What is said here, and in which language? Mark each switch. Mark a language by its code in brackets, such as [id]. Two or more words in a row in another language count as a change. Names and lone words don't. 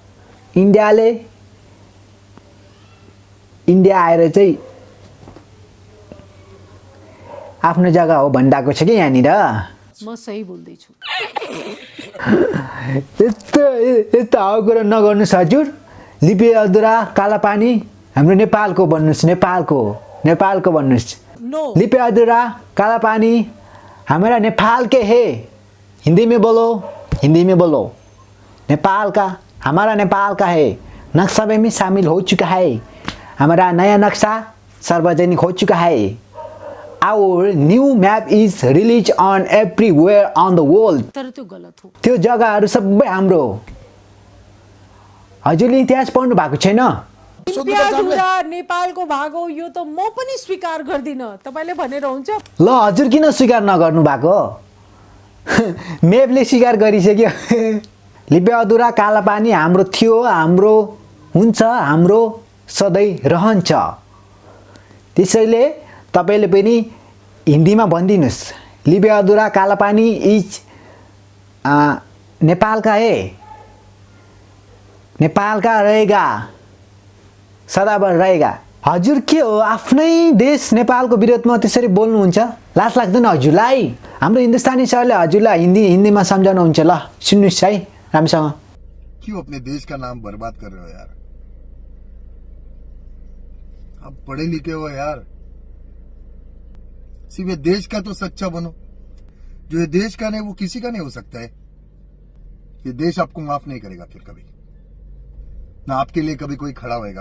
[ne] इन्डिया आएर चाहिँ आफ्नो जग्गा हो भनिरहेको छ कि यहाँनिर। म सही बोल्दैछु। यस्तो हाउ कुरा नगर्नुहोस् हजुर। लिपि अधुरा कालापानी हाम्रो नेपालको भन्नुहोस्, नेपालको भन्नुहोस्। नो, [hi] लिपि अधुरा कालापानी हमारा नेपाल के है, हिंदी में बोलो। नेपाल का, हमारा नेपाल का है, नक्शा में शामिल हो चुका है। हमारा नया नक्शा सार्वजनिक हो चुका है। [en] Our new map is released on everywhere on the world. [ne] तर त्यो गलत हो। त्यो जग्गाहरू सबै हाम्रो हो। हजुरले इतिहास पढ्नु भएको छैन? लिम्पियाधुरा नेपालको भाग हो, यो त म पनि स्वीकार गर्दिन। तपाईले भनेर हुन्छ? ल हजुर किन स्वीकार नगर्नु भएको? मेपले स्वीकार गरिसक्यो। लिम्पियाधुरा कालापानी हाम्रो थियो, हाम्रो हुन्छ, हाम्रो सधैँ रहन्छ। त्यसैले तपाईले पनि हिन्दीमा भनिदिनुस्, लिम्पियाधुरा कालापानी इज [hi] नेपाल का है, नेपाल का रहेगा, सदाभर रहेगा। [ne] हजुर के हो, आफ्नै देश नेपालको विरोधमा त्यसरी बोल्नुहुन्छ? लाज लाग्दैन हजुरलाई? हाम्रो हिन्दुस्तानी सरले हजुरलाई हिन्दीमा सम्झाउनुहुन्छ। ल सुन्नुहोस् है राम्रोसँग। [hi] क्यों अपने देश का नाम बर्बाद कर रहे हो यार? आप पढ़े लिखे हो यार, सिर्फ ये देश का तो सच्चा बनो। जो ये देश का नहीं वो किसी का नहीं हो सकता है। ये देश आपको माफ नहीं करेगा फिर कभी, ना आपके लिए कभी कोई खड़ा होएगा।